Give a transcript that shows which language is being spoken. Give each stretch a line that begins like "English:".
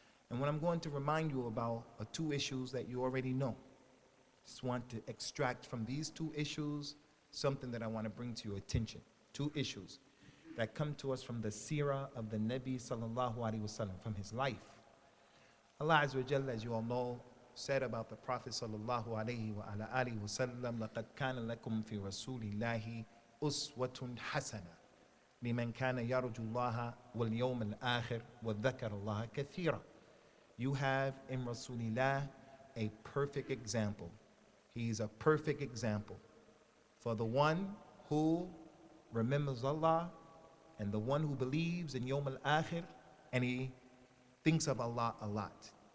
English: And what I'm going to remind you about are two issues that you already know. Just want to extract from these two issues something that I want to bring to your attention. Two issues that come to us from the seerah of the Nabi sallallahu alaihi wasallam, from his life. Allah Azza wa Jalla, as you all know, said about the Prophet sallallahu alaihi wasallam,
Arabic: لَقَدْ كَانَ لَكُمْ فِي رَسُولِ اللَّهِ أُسْوَةٌ حَسَنَةٌ لِمَنْ كَانَ يَرْجُو اللَّهَ وَالْيَوْمَ الْآخِرِ وَذَكَرَ اللَّهَ كَثِيرًا.
English: You have in Rasulillah a perfect example. He's a perfect example for the one who remembers Allah and the one who believes in Yawm al-Akhir and he thinks of Allah a lot.